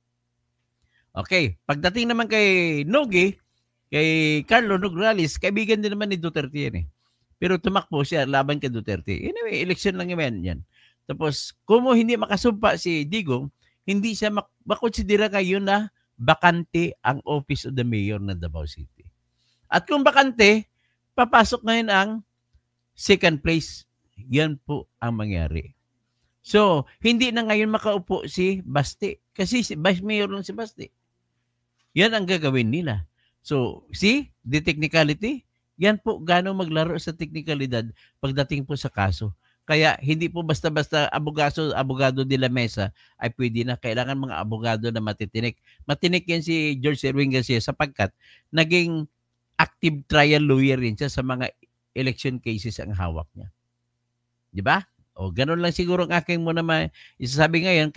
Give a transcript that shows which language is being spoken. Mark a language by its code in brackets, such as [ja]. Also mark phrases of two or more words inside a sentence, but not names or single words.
[tl] Okay, pagdating naman kay Nogi, kay Carlo Nograles, kaibigan din naman ni Duterte yan Pero tumakbo siya laban kay Duterte. Anyway, election lang yan. Tapos, kung hindi makasumpa si Digong, hindi siya makonsidera ngayon na bakante ang [en] office of the mayor [tl] ng Davao City. At kung bakante, papasok ngayon ang second place. Yan po ang mangyari. So, hindi na ngayon makaupo si Basti. Kasi si Vice Mayor lang si Basti. Yan ang gagawin nila. So, [en] see, the technicality, [tl] yan po gano'ng maglaro sa teknikalidad pagdating po sa kaso. Kaya hindi po basta-basta [es] abogado de la mesa [tl] ay pwede na. Kailangan mga abogado na matitinik. Matinik yan si George Erwin Garcia sapagkat naging [en] active trial lawyer [tl] rin siya sa mga [en] election cases [tl] ang hawak niya. Di ba? O gano'n lang siguro ang aking mo naman isasabi ngayon.